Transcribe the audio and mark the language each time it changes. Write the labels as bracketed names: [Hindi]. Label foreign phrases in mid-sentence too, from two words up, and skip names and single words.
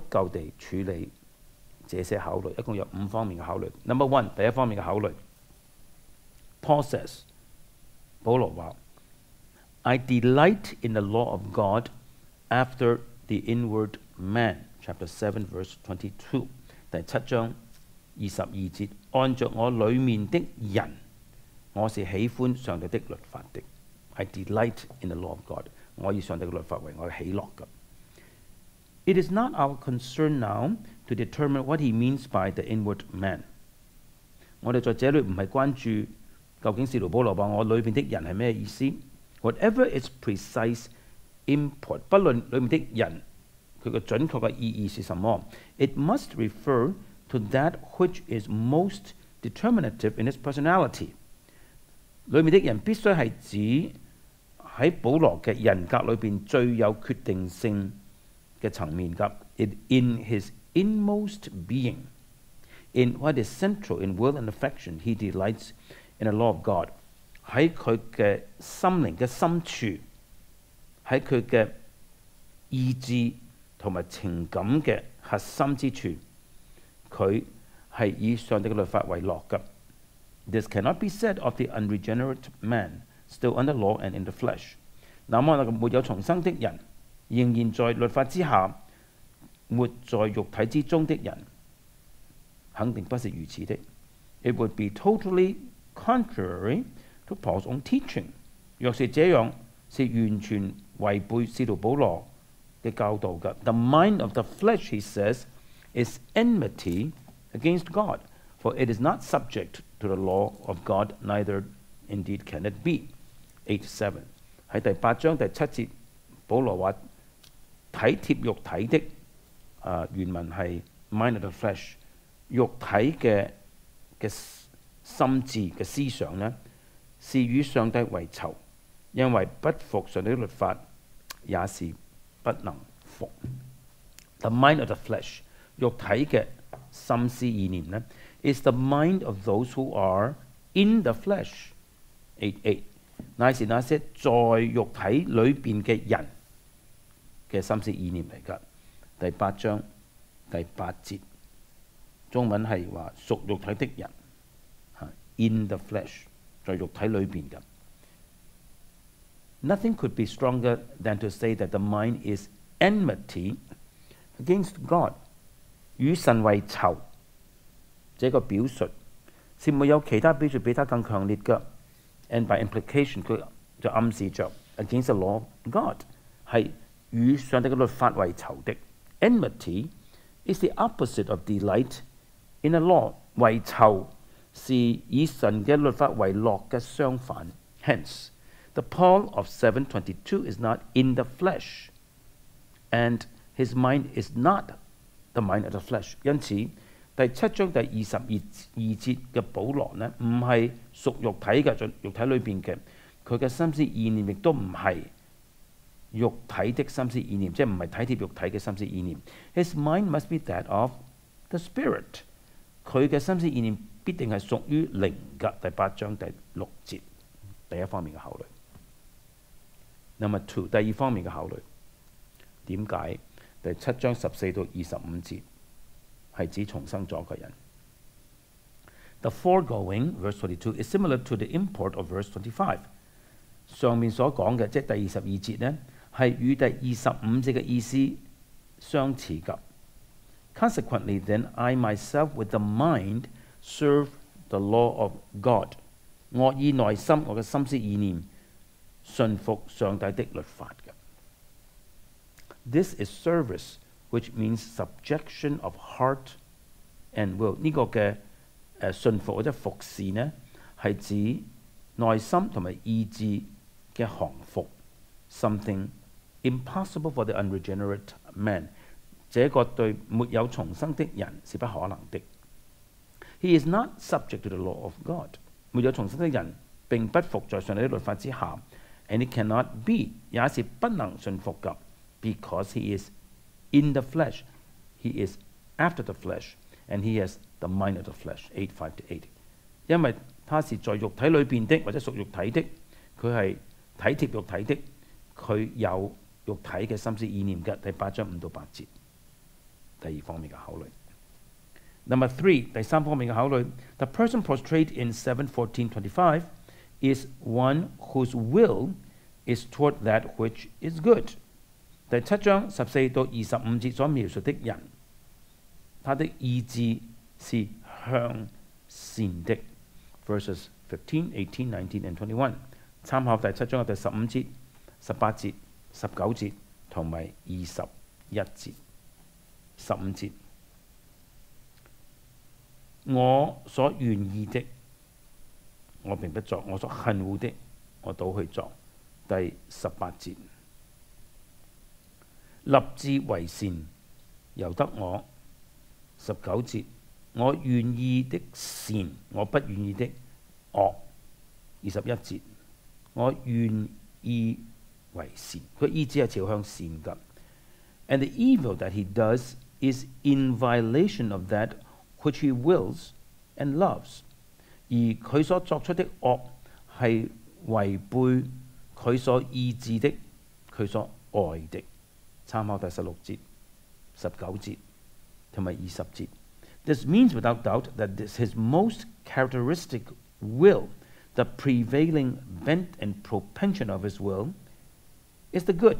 [Cantonese] 夠地處理這些考慮，一共有5方面嘅考慮。 [English] Number one， [Cantonese] 第一方面嘅考慮 ， [English] Paul says，保羅話 ，I delight in the law of God after the inward man。Chapter 7 verse 22， [Cantonese] 第7章22節，按着我裡面的人，我是喜歡上帝的律法的。 [English] I delight in the law of God。 [Cantonese] 我以上帝嘅律法為我嘅喜樂嘅。 [English] It is not our concern now to determine what he means by the inward man。 [Cantonese] 我哋在這裏唔係關注究竟使徒保羅話我裏邊的人係咩意思。 [English] Whatever its precise import， [Cantonese] 不論裏面的人佢嘅準確嘅意義是什麼 [English] ，it must refer to that which is most determinative in its personality。 [Cantonese] 裏面的人必須係指喺保羅嘅人格裏邊最有決定性嘅層面㗎。 [English] In his inmost being, in what is central in will and affection, he delights in the law of God。 [Cantonese] 喺佢嘅心靈嘅深處，喺佢嘅意志同埋情感嘅核心之處，佢係以上帝嘅律法為樂㗎。 [English] This cannot be said of the unregenerate man still under law and in the flesh。 [Cantonese] 那麼沒有重生的人，仍然在律法之下，活在肉體之中的人，肯定不是如此的。 [English] It would be totally contrary to Paul's own teaching。 [Cantonese] 若是這樣，是完全違背使徒保羅嘅教導嘅。 [English] The mind of the flesh, he says, is enmity against God, for it is not subject to the law of God, neither indeed can it [Cantonese] be。8:7 喺第8章第7節，保羅話體貼肉體的，原文係 [English] mind of the flesh， [Cantonese] 肉體嘅心智嘅思想呢，是與上帝為仇，因為不服上帝的律法，也是不能服。 [English] The mind of the flesh， [Cantonese] 肉體嘅心思意念呢 ， [English] is the mind of those who are in the flesh。 [Cantonese] 8:8 乃是那些在肉體裏邊嘅人嘅心思意念嚟㗎。第8章第8節，中文係話屬肉體的人 ， [English] in the flesh， [Cantonese] 在肉體裏邊㗎。 [English] Nothing could be stronger than to say that the mind is enmity against God， [Cantonese] 與神為仇。這個表述是沒有其他表述比它更強烈嘅。 [English] And by implication， [Cantonese] 佢就暗示着 [English] against the law of God， [Cantonese] 係與上帝嘅律法為仇的。 [English] Enmity is the opposite of delight in a law。 [Cantonese] 為仇是以神嘅律法為樂嘅相反。 [English] Hence， the Paul of 7:22 is not in the flesh， and his mind is not the mind of the flesh。 [Cantonese] 因此，第7章第22節嘅保羅呢，唔係屬肉體嘅，在肉體裏邊嘅，佢嘅心思意念亦都唔係肉體的心思意念，即係唔係體貼肉體嘅心思意念。 [English] His mind must be that of the spirit。 [Cantonese] 佢嘅心思意念必定係屬於靈嘅。第8章第6節，第一方面嘅考慮。 [English] Number 2， [Cantonese] 第二方面嘅考慮，點解第7章14到25節？係指重生咗嘅人。 [English] The foregoing verse 22 is similar to the import of verse 25。 [Cantonese] 上面所講嘅，即係第22節呢，係與第25節嘅意思相似㗎。 [English] Consequently, then I myself with the mind serve the law of God。 [Cantonese] 我以內心我嘅心思意念順服上帝的律法嘅。 [English] This is service，which means subjection of heart and will。 [Cantonese] 呢個嘅順服或者服侍呢，係指內心同埋意志嘅降服。 [English] Something impossible for the unregenerate man。 [Cantonese] 這個對沒有重生的人是不可能的。 [English] He is not subject to the law of God。 [Cantonese] 沒有重生的人並不服在上帝的律法之下 ， [English] and it cannot be， [Cantonese] 也是不能順服嘅 [English] ，because he is in the flesh， he is after the flesh， and he has the mind of the flesh。8:5-8， [Cantonese] 因為他是在肉體裏邊的，或者屬肉體的，佢係體貼肉體的，佢有肉體嘅心思意念嘅。第8章5到8節，第二方面嘅考慮。 [English] Number 3， [Cantonese] 第三方面嘅考慮 [English] ，the person portrayed in 7:14-25 is one whose will is toward that which is good。 [Cantonese] 第7章14到25節所描述的人，他的意志是向善的。Verses 15、18、19 and 21，參考第7章嘅第15節、18節 19節同埋21節、15節。我所願意的，我並不作；我所恨惡的，我倒去作。第18節，立志為善，由得我。19節，我願意的善，我不願意的惡。21節，我願意為善，佢意志係朝向善㗎。 [English] And the evil that he does is in violation of that which he wills and loves。 [Cantonese] 而佢所作出的惡係違背佢所意志的，佢所愛的。參考第16節、19節同埋20 節。 [English] This means without doubt that this his most characteristic will, the prevailing bent and propension of his will, is the good。